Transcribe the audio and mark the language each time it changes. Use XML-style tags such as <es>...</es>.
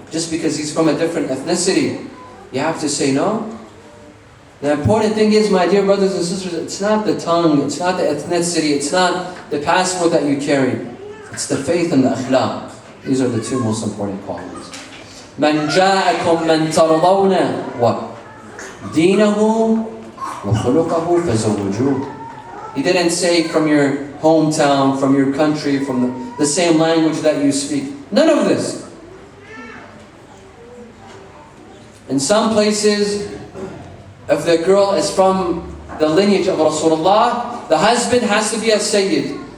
<en>Just because he's from a different ethnicity, you have to say no? The important thing is, my dear brothers and sisters, it's not the tongue, it's not the ethnicity, it's not the passport that you carry. It's the faith and the akhlaq. These are the two most important qualities.</en> <ar>مَنْ جَاءَكُمْ مَنْ تَرْضَوْنَ what? دِينَهُ وَخُلُقَهُ فَزَوُّجُوهُ.</ar> <en>He didn't say from your hometown, from your country, from the same language that you speak. None of this. In some places, if the girl is from the lineage of Rasulullah, the husband has to be a Sayyid.</en>